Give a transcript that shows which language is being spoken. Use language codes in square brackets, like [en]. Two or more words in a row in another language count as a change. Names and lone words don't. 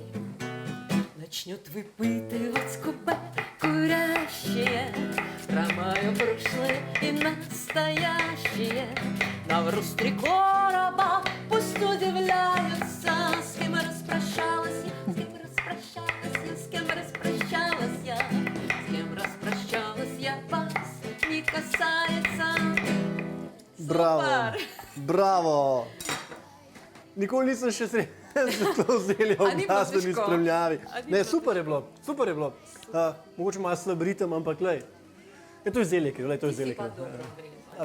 [ru] Начнет выпытывать купе курящие про мое прошлое и настоящее. Навруз 3 короба, пусть удивляются, с кем распрощалась я, с кем распрощалась я, с кем распрощалась я, с кем распрощалась я, вас не касается. [sl] Bravo. Super. Bravo. Nikoli nisem še to zelje A v ni bilo glasbeni težko? spremljavi. A ni Ne, bilo super je bilo, super je bilo. Mogoče malo slab ritem, ampak lej. To je zelje, to je zelje. Pa dobro odrezal.